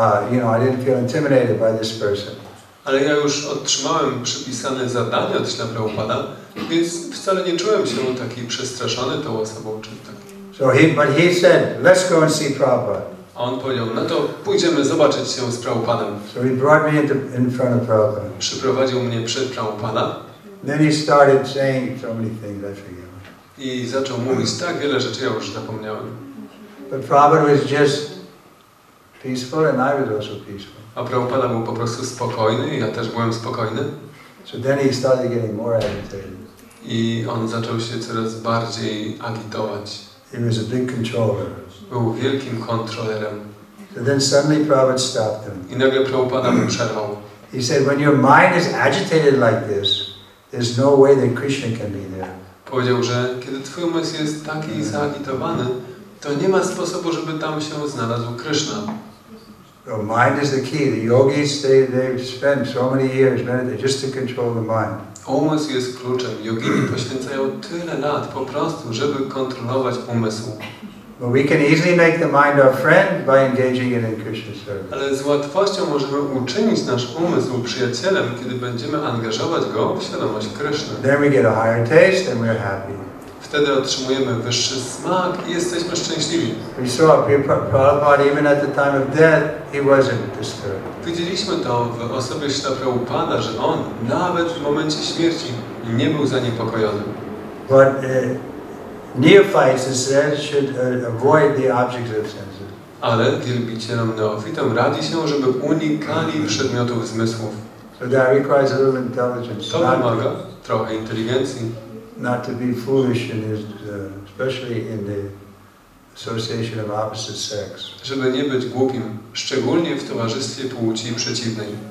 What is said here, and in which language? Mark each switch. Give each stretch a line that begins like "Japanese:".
English: you know, I didn't feel intimidated by this person.
Polish: Ale ja już otrzymałem przypisane zadanie od Śrila Prabhupada, więc wcale nie czułem się taki przestraszony tą osobą, czy tak.
English: But he said, let's go and see Prabhupada.
Polish: A on powiedział, no to pójdziemy zobaczyć się z Prabhupadem.
English: So he brought me in front of Prabhupada.
Polish: Przyprowadził mnie przed Prabhupada.
English: Then he started saying so many things, I forget.
Polish: I zaczął mówić tak wiele rzeczy, ja już zapomniałem.
English: But Prabhupada was just peaceful and I was also peaceful.
Polish: A Prabhupada był po prostu spokojny i ja też byłem spokojny.
English: So then he started getting more agitated.
Polish: I on zaczął się coraz bardziej agitować.
English: He was a big controller.
Polish: Był wielkim kontrolerem.
English: So then suddenly Prabhupada stopped him.
Polish: I nagle Prabhupada mu przerwał.
English: He said, when your mind is agitated like this, there's no way that Krishna can be there.
Polish: Powiedział, że kiedy twój umysł jest taki zaagitowany, to nie ma sposobu, żeby tam się znalazł Kryszna.
English: So mind is the key. The yogis, they spend so many years meditating just to control the mind.
Polish: Umysł jest kluczem. Jogini poświęcają tyle lat po prostu, żeby kontrolować umysł.
English: But we can easily make the mind our friend by engaging it in Krishna's service.
Polish: Ale z łatwością możemy uczynić nasz umysł przyjacielem, kiedy będziemy angażować go w świadomość Kryszny.
English: Then we get a higher taste and we're happy.
Polish: Wtedy otrzymujemy wyższy smak i jesteśmy szczęśliwi.
English: We saw Prabhupada, even at the time of death, he wasn't disturbed.
Polish: Widzieliśmy to w osobie Śrila Prabhupada, że on nawet w momencie śmierci nie był zaniepokojony.
English: But neophytes, it says, should avoid the objects of senses.
Polish: Ale wielbicielom neofitom radzi się, żeby unikali przedmiotów zmysłów.
English: So that requires a little intelligence.
Polish: To wymaga trochę inteligencji.
English: Not to be foolish in his, especially in the association of opposite sex.
Polish: Żeby nie być głupim, szczególnie w towarzystwie płci przeciwnej.